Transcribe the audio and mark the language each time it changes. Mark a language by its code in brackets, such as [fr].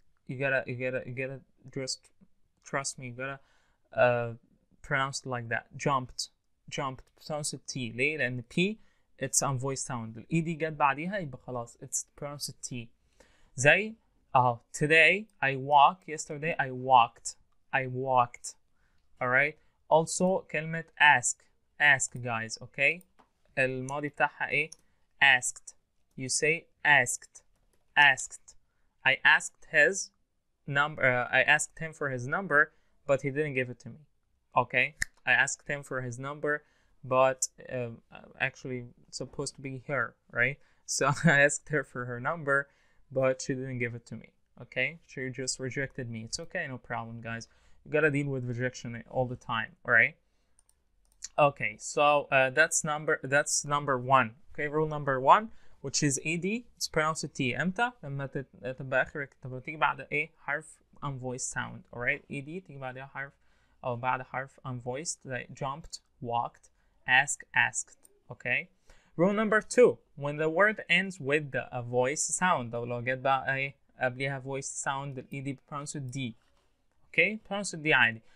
[en] you gotta just trust me. You gotta pronounce it like that. Jumped pronounce it T. [ar] ليه؟ لأن [en] P it's on voice sound. [ar] ال ED جت بعديها يبقى خلاص [en] it's pronounced T. زي today I walk. Yesterday I walked. Alright. Also كلمة ask guys. Okay. [ar] الماضي بتاعها ايه؟ asked. [en] You say asked. I asked his number. I asked him for his number, but he didn't give it to me. Okay. I asked him for his number, but actually it's supposed to be her, right? So I asked her for her number, but she didn't give it to me. Okay. She just rejected me. It's okay. No problem, guys. You gotta deal with rejection all the time. All right. Okay, so that's number one. Okay, rule number one, which is ed, it's pronounced T. [ar] امتى؟ لما تبقى اخرك تبقى تيجي بعد ايه؟ حرف [en] unvoiced sound. Alright, ed [ar] تيجي بعدها حرف او بعد حرف [en] unvoiced like jumped, walked, asked. Okay. Rule number two, when the word ends with a voice sound, [ar] لو جت بقى ايه قبلها [en] voice sound, ال ed pronounced D. Okay, pronounced D عادي.